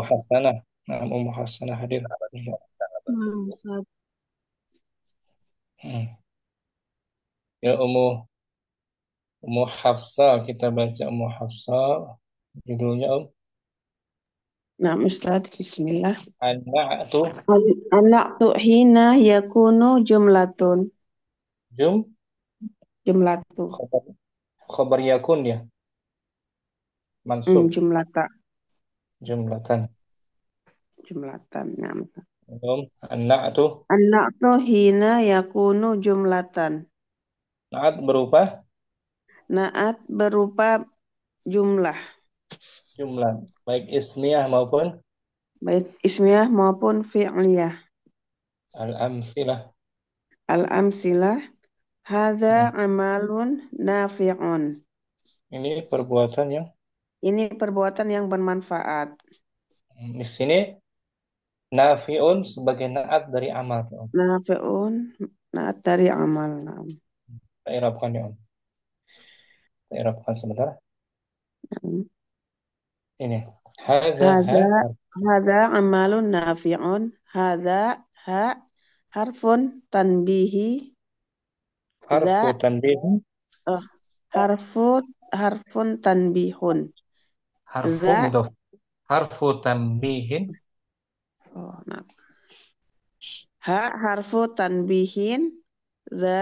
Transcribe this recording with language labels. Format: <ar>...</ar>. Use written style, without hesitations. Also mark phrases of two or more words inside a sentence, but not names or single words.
<id>Hasanah. Nah, Ummu Hasanah hadir. Iya. Ustaz. Hmm. Ya Ummu Hafsah, kita baca Ummu Hafsah. Judulnya Nah, Ustaz,</id> <ar>Bismillah. An-Na'tu النعت حين يكون جملة. Jum Jumlatu. خبر، خبر يكون يا. منصوب Jumlata. jumlatan. Jumlatan.</ar> <id>Nah.</id> <ar>An-Na'tu النعت حين يكون جملةً.</ar> <id>Na'at berupa Naat berupa jumlah. jumlah, baik ismiyah maupun Baik ismiyah maupun fi'liyah.</id> <ar>al-amsilah. الأمثلة. هذا Hmm. عمل نافع.</ar> <id>Ini perbuatan yang Ini perbuatan yang bermanfaat. di sini nafi'un sebagai naat dari amal. Nafi'un. Naat dari amal. Nah. Kita irabkan ya Om. Kita irabkan sebentar. Ini.</id> <ar>هذا ها هذا هذا عمل نافع. هذا ها حرف تنبيه harfu za tanbih, uh, حرف تنبيه harfu za مضاف. حرف تنبيه, nah. ها حرف تنبيه ذا</ar>